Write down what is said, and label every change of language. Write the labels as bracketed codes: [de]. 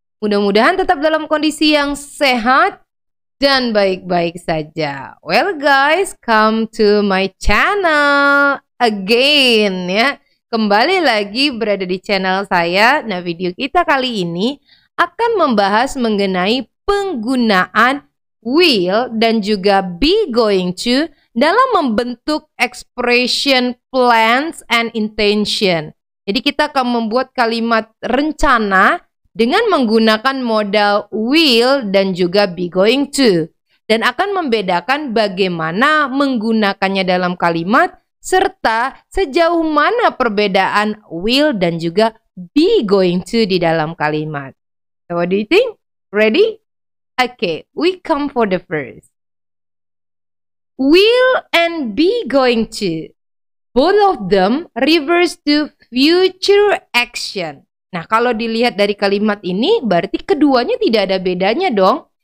[id] Mudah-mudahan tetap dalam kondisi yang sehat dan baik-baik saja. [en] Well guys, come to my channel again ya. [id] Kembali lagi berada di channel saya. Nah, video kita kali ini akan membahas mengenai penggunaan will dan juga be going to dalam membentuk [en] expression plans and intention. [id] Jadi kita akan membuat kalimat rencana dengan menggunakan modal will dan juga be going to. Dan akan membedakan bagaimana menggunakannya dalam kalimat serta sejauh mana perbedaan will dan juga be going to di dalam kalimat. [en] So what do you think? Ready? Okay, we come for the first. Will and be going to. Both of them refers to future action. [id] Nah, kalau dilihat dari kalimat ini, berarti keduanya tidak ada bedanya dong.